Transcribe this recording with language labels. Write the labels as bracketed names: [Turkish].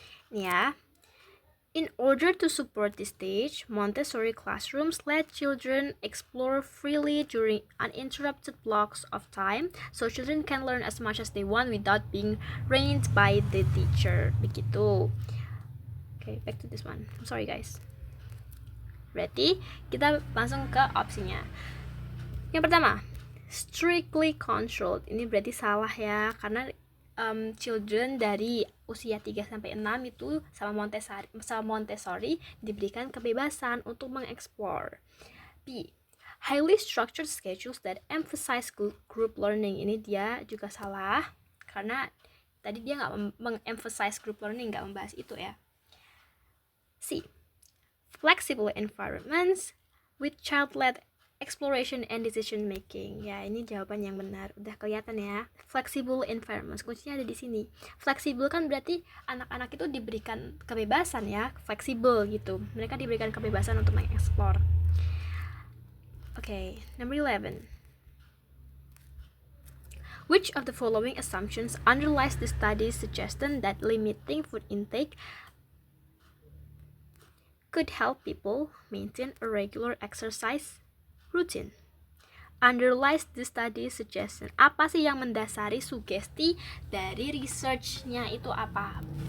[English] Yeah. In order to support this stage, Montessori classrooms let children explore freely during uninterrupted blocks of time, so children can learn as much as they want without being reined by the teacher. [Indonesian] Begitu. [English] Okay, back to this one. I'm sorry guys. [Indonesian] Berarti kita langsung ke opsinya. Yang pertama, [English] strictly controlled. [Indonesian] Ini berarti salah ya, karena children dari usia 3-6 itu sama Montessori diberikan kebebasan untuk mengeksplor. B. [English] Highly structured schedules that emphasize group learning. [Indonesian] Ini dia juga salah, karena tadi dia nggak mengemphasize group learning, nggak membahas itu ya. C. [English] Flexible environments with child-led exploration and decision making. [Indonesian] Ya, ini jawaban yang benar. Udah kelihatan ya. Flexible environments. Kuncinya ada di sini. Flexible kan berarti anak-anak itu diberikan kebebasan ya, fleksibel gitu. Mereka diberikan kebebasan untuk mengeksplor. [English] Okay, number 11. Which of the following assumptions underlies the study's suggestion that limiting food intake could help people maintain a regular exercise routine? Underlies the study suggestion. [Indonesian] Apa sih yang mendasari sugesti dari research-nya itu apa?